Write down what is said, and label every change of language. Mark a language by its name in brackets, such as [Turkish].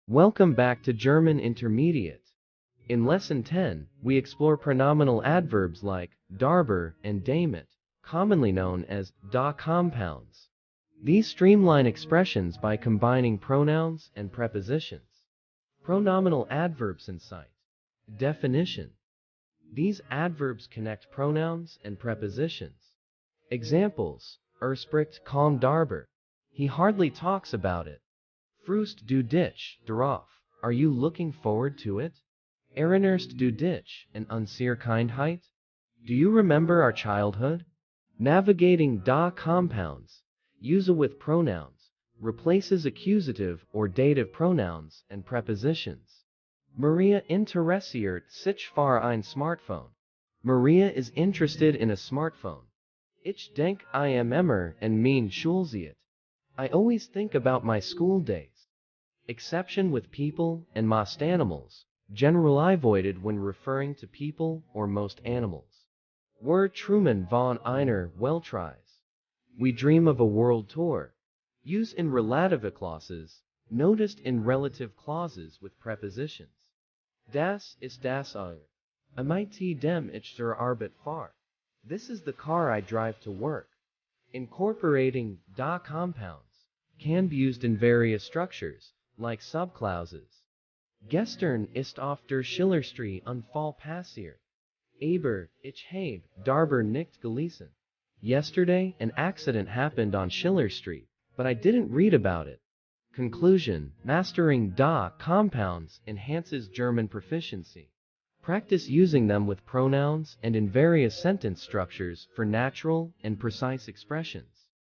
[English] Welcome back to German Intermediate. In Lesson 10, we explore pronominal adverbs like darüber and damit, commonly known as da compounds. These streamline expressions by combining pronouns and prepositions. Pronominal adverbs in sight. Definition. These adverbs connect pronouns and prepositions. [German] Examples: spricht kaum darüber. [English] He hardly talks about it. [German] Freust du dich darauf? [English] Are you looking forward to it? [German] Erinnerst du dich an unsere Kindheit? [English] Do you remember our childhood? Navigating da compounds. Use with pronouns. Replaces accusative or dative pronouns and prepositions. [German] Maria interessiert sich für ein Smartphone. [English] Maria is interested in a smartphone. [German] Ich denk I am immer an mein Schulzeit. [English] I always think about my school days. Exception with people and most animals, generally avoided when referring to people or most animals. [German] Wir träumen von einer Weltreise. [English] We dream of a world tour. Use in relative clauses, noticed in relative clauses with prepositions. [German] Das ist das Auto. Mit dem ich zur Arbeit fahre. [English] This is the car I drive to work. Incorporating da compounds can be used in various structures, like subclauses. [German] Gestern ist auf der Schillerstraße ein Fall passiert. Aber ich habe darüber nicht gelesen. [English] Yesterday, an accident happened on Schiller Street, but I didn't read about it. Conclusion: mastering da compounds enhances German proficiency. Practice using them with pronouns and in various sentence structures for natural and precise expressions.